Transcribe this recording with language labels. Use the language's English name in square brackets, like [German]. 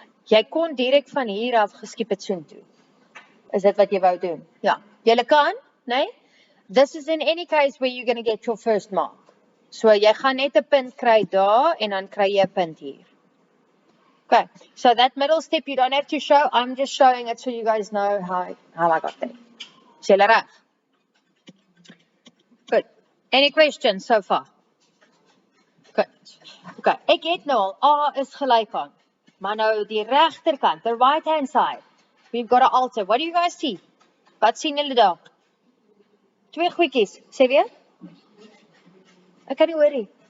[Afrikaans] Jy kon direk van hier af geskiep het soontoe. Is dit wat jy wou doen? Ja. Julle kan, nee? [English] This is in any case where you're going to get your first mark. [Afrikaans] So jy gaan net 'n punt kry daar en dan kry jy 'n punt hier. [English] Okay, so that middle step you don't have to show. I'm just showing it so you guys know how I got there. [Afrikaans] Is julle reg? [English] Good. Any questions so far? Good. [Afrikaans] Okay, ek het nou al A is gelyk aan. Maar nou die regterkant, [English] the right hand side. We've got to alter. What do you guys see? [Afrikaans] Wat sien julle daar? Twee goedjies. Sê weer? Ek kan nie hoor nie.